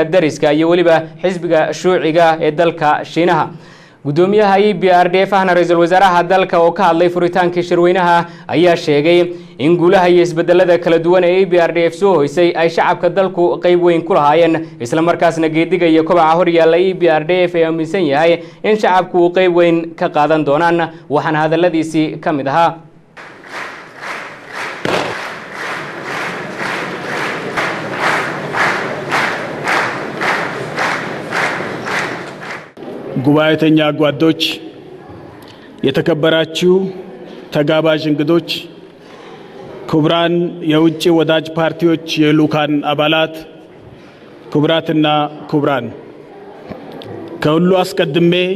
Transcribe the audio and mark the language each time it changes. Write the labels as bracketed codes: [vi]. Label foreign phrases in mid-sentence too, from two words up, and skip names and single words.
[so] dariska iyo waliba xisbiga shuuciga ee dalka Shiinaha gudoomiyaha EPRDF ahna ra'iisul wasaaraha dalka oo ka hadlay furitaankii shirweynaha ayaa sheegay in guulaha iyo isbedelada kala duwan ee EPRDF soo hoysay ay shacabka dalku qayb weyn ku lahaayeen isla markaasna geediga iyo kobaca hor yaalla EPRDF ay aaminsan yahay in shacabku qayb weyn ka qaadan doonaan waxaan hadaladiisi kamid ahaa [am] ጉባኤተኛ ጓዶች የተከበራችሁ ተጋባዥ እንግዶች ክቡራን የውጭ ወዳጅ ፓርቲዎች የልኡካን አባላት ክቡራትና ክቡራን ከሁሉ አስቀድሜ